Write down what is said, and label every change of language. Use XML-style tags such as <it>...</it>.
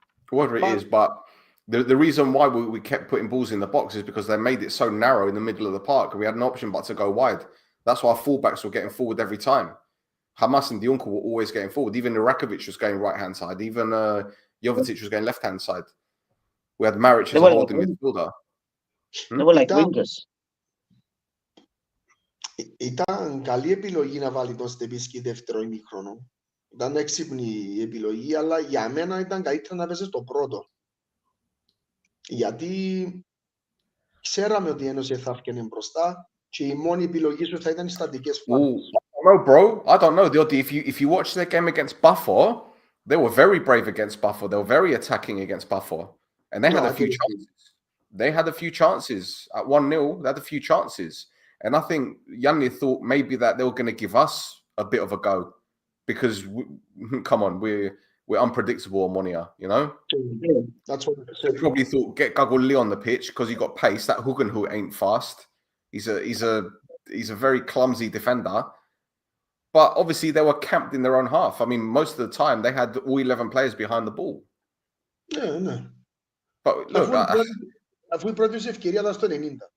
<en>Whatever it is, but the reason why we kept putting balls in the box is because they made it so narrow in the middle of the park. We had an option but to go wide. That's why our fullbacks were getting forward every time. Hamas and Dionko were always getting forward. Even Irakovic was going right-hand side. Even Jovetic was going left-hand side. We had Maric as a holding midfielder. They were like wingers.</en> <el>Ήταν καλή επιλογή να βάλει τον Στεβίσκι δεύτερο ημίχρονο. Ήταν έξυπνη επιλογή, αλλά για μένα ήταν καλύτερα να παίζεις το πρώτο. Γιατί ξέραμε ότι η Ένωση θα έφτιανε μπροστά και η μόνη επιλογή σου θα ήταν οι στατικές φάσεις.</el> <en>No, bro. I don't know. If you watch their game against Buffon, they were very brave against Buffon. They were very attacking against Buffon. And they had a few chances. They had a few chances. At 1-0, they had a few chances. And I think Yanni thought maybe that they were going to give us a bit of a go. Because, come on, we're unpredictable, Omonoia, you know? Yeah, that's what I said. They probably thought, get Gagoli on the pitch because he got pace. That Hugenhout ain't fast. He's a very clumsy defender. But obviously, they were camped in their own half. I mean, most of the time, they had all 11 players behind the ball. Yeah, no. But look,</en> <el>αφού η πρώτη σου ευκαιρία ήταν στο 90.</el>